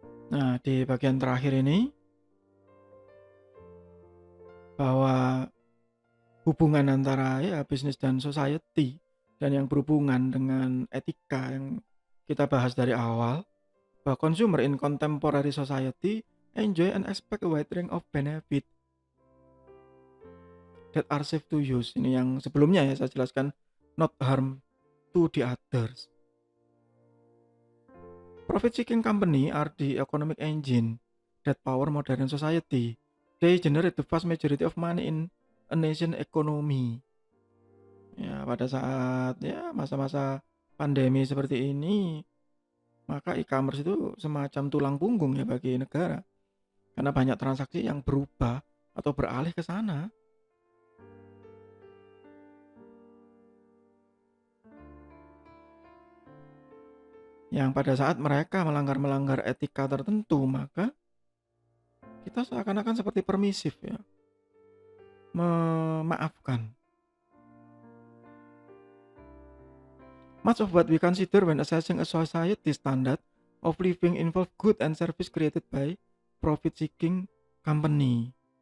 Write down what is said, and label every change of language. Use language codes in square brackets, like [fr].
[id] Nah, di bagian terakhir ini, bahwa hubungan antara bisnis dan society, dan yang berhubungan dengan etika yang kita bahas dari awal, bahwa [en] consumer in contemporary society enjoy and expect a wide range of benefit that are safe to use. [id] Ini yang sebelumnya ya saya jelaskan, [en] not harm to the others. Profit-seeking company are the economic engine that power modern society. They generate the vast majority of money in a nation economy. [id] Ya, pada saat masa-masa pandemi seperti ini, maka e-commerce itu semacam tulang punggung ya bagi negara. Karena banyak transaksi yang berubah atau beralih ke sana. Yang pada saat mereka melanggar etika tertentu, maka kita seakan-akan seperti permisif ya, memaafkan. [en] Much of what we consider when assessing a society standard of living involve good and service created by profit-seeking company.